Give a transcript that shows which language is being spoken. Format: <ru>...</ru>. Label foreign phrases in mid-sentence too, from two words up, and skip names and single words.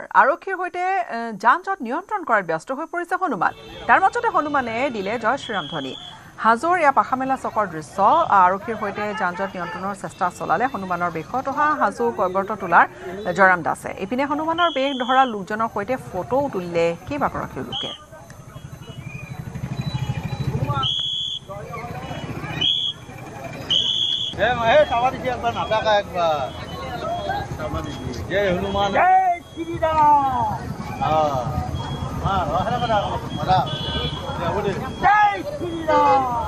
<as>আৰক্ষীৰ সৈতে যান জঁট নিয়ন্ত্ৰণ কৰাত ব্যস্ত হৈ পৰিছে হনুমান। তাৰ মাজতে হনুমানে দিলে জয় শ্ৰীৰাম ধ্বনি। হাজোৰ এয়া পাখামেলা চকৰ দৃশ্য। আৰক্ষীৰ সৈতে যান জঁট নিয়ন্ত্ৰণৰ চেষ্টা চলালে হনুমানৰ বেশত অহা হাজো কৈবৰ্ত তোলাৰ জয়ৰাম দাসে। ইপিনে হনুমানৰ বেশ ধৰা লোকজনৰ সৈতে ফটোও তুলিলে কেইবাগৰাকীও লোকে।</as> <hi>जय हनुमान जय श्री राम जय श्री राम</hi>